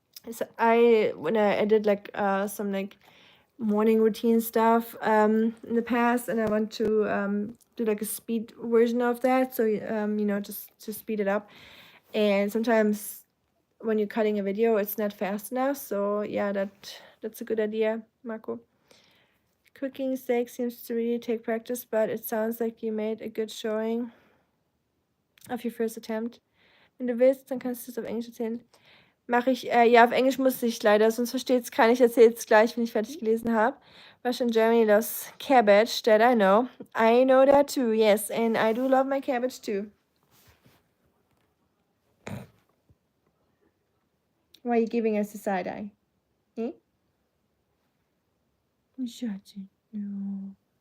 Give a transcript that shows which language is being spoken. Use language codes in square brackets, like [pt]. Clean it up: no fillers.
[en] So when I did like some like morning routine stuff in the past, and I want to do like a speed version of that, so you know, just to speed it up. And sometimes when you're cutting a video, it's not fast enough. So yeah, that's a good idea, Marco. Cooking steak seems to really take practice, but it sounds like you made a good showing of your first attempt. [de] Wenn du willst, dann kannst du es auf Englisch erzählen. Mache ich, ja, auf Englisch musste ich leider, sonst versteht es keiner. Ich erzähle es gleich, wenn ich fertig gelesen habe. [en] Russia and Germany loves cabbage, that I know. I know that too, yes, and I do love my cabbage too. Why are you giving us a side eye? Eh? Schatzi, no.